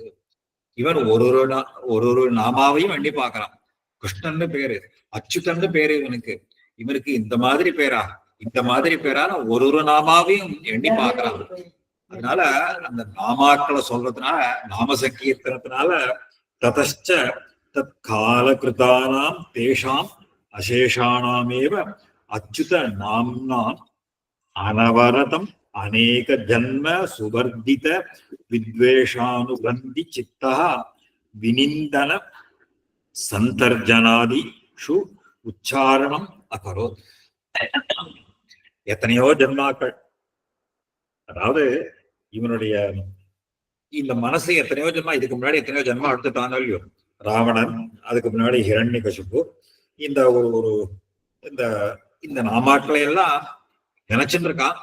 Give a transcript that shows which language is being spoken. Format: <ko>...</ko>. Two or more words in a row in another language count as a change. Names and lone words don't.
<ta>இவன் ஒரு நாமாவையும் எண்ணி பார்க்கறான். கிருஷ்ணன்னு பேரு, அச்சுதன்னு பேரு இவனுக்கு. இவனுக்கு இந்த மாதிரி பேரா, இந்த மாதிரி பேரான ஒரு நாமாவையும் எண்ணி பார்க்கறான். அதனால அந்த நாமாக்களை சொல்றதுனால, நாம சங்கீர்த்தனத்தினால</ta> <sa>ततश्च तत्कालकृतानां तेषाम् अशेषाणामेव अच्युत नाम्नाम् अनवरतम् अनेक जन्म सुवर्धित विद्वेषानुबन्धि चित्तः विनिन्दन सन्तर्जनादिषु उच्चारणम् अकरोत्.</sa> <ta>எத்தனையோ ஜென்மாக்கள், அதாவது இவனுடைய இந்த மனசு எத்தனையோ ஜென்மா, இதுக்கு முன்னாடி எத்தனையோ ஜென்மா எடுத்துட்டானோ இல்லையோ, ராவணன், அதுக்கு முன்னாடி ஹிரண்யகசிபு, இந்த ஒரு ஒரு இந்த இந்த நாமாக்களை எல்லாம் நினைச்சுட்டு இருக்கான்.</ta>